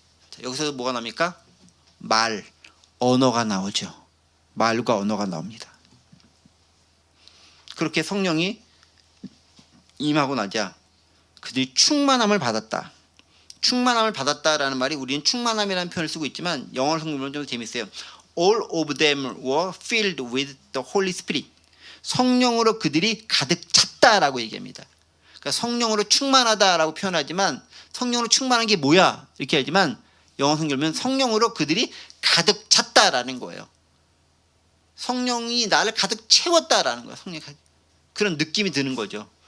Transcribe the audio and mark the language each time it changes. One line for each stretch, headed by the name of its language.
Korean: 자, 여기서 뭐가 나옵니까? 언어가 나오죠. 말과 언어가 나옵니다. 그렇게 성령이 임하고 나자 그들이 충만함을 받았다. 충만함을 받았다라는 말이 우리는 충만함이라는 표현을 쓰고 있지만 영어 성경은 좀 재밌어요.
English: All of them were filled with the Holy Spirit.
Korean: 성령으로 그들이 가득 찼다라고 얘기합니다. 그러니까 성령으로 충만하다라고 표현하지만 성령으로 충만한 게 뭐야? 이렇게 하지만 영어 성경은 성령으로 그들이 가득 찼다라는 거예요. 성령이 나를 가득 채웠다라는 거예요. 그런 느낌이 드는 거죠.